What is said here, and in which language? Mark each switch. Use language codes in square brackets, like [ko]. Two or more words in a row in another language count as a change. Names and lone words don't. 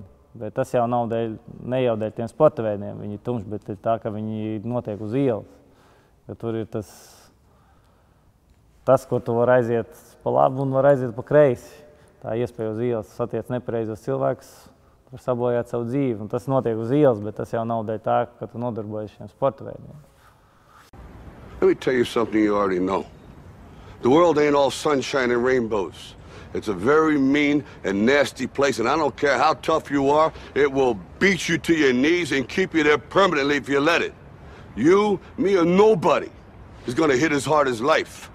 [lv] Bet tas jau nav ne jau dēļ tiem sporta veidiem, viņi ir tumši, bet tā, ka viņi notiek uz ielas. Jo tur ir tas, kur tu var aiziet pa labu un var aiziet pa kreisi. Tā iespēja uz ielas satiec nepareizos cilvēkus, var sabojāt savu dzīvi. Un tas notiek uz ielas, bet tas jau nav dēļ tā, ka tu nodarbojies šiem sporta veidiem. [en] Let me tell you something you already know. The world ain't all sunshine and rainbows. It's a very mean and nasty place, and I don't care how tough you are, it will beat you to your knees and keep you there permanently if you let it. You, me, or nobody is gonna hit as hard as life.